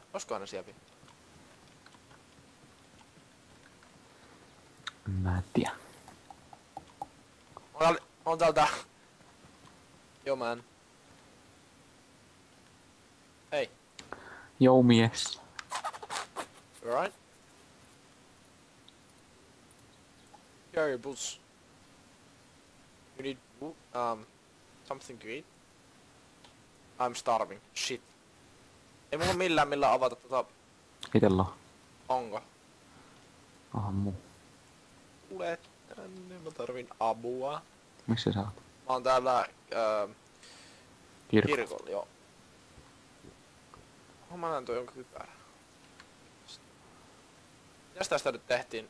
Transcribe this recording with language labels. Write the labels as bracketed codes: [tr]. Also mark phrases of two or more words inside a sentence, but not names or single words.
[fi] Olisikohan ne siellä vielä? Mä en tiedä. On täältä. Joo man. Hei. Jou mies. [en] You alright? Carry boots. You need something to eat? I'm starving. Shit. [fi] Ei mulla millään avata tota. Itellä on. Onko? Aha muu. Tule tänne, mä tarvin apua. Missä sä oot? Mä oon täällä kirkolla, joo. Mä näen toi jonkun kypärä. Mitäs tästä nyt tehtiin?